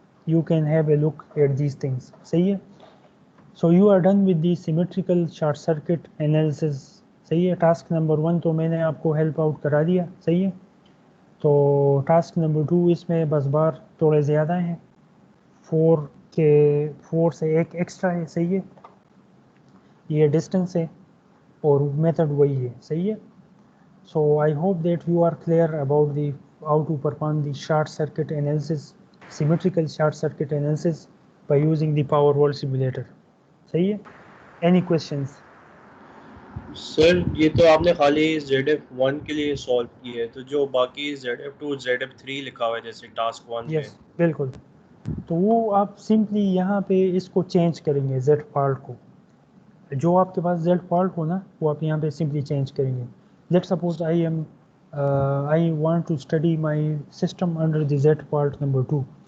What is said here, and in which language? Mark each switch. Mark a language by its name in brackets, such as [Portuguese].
[English] You can have a look at these things. [Urdu] صحیح ہے. [English] So you are done with the symmetrical short circuit analysis. [Urdu] صحیح ہے. Task number 1 تو میں نے آپ کو ہیلپ آؤٹ کرا دیا. صحیح ہے. تو ٹاسک نمبر 2 اس میں بس بار تھوڑے زیادہ ہیں، 4 سے ایک ایکسٹرا ہے. صحیح ہے. یہ ڈسٹنس ہے اور میتھڈ وہی ہے. صحیح ہے. [English] So I hope that you are clear about the how to perform the short circuit analysis, symmetrical short circuit analysis by using the Powerwall simulator. [Urdu] صحیح ہے. [English] Any questions? [Urdu] سر یہ تو آپ نے خالی ZF1 کے لیے سالو کی ہے، تو جو باقی ZF2 ZF3 لکھا ہوا ہے جیسے ٹاسک 1 میں، [English] Yes, بالکل. [Urdu] تو وہ آپ سمپلی یہاں پہ اس کو چینج کریں گے. Z فالٹ کو، جو آپ کے پاس Z فالٹ ہو نا وہ آپ یہاں پہ سمپلی چینج کریں گے. [English] Let's suppose I want to study my system under the Z fault number 2.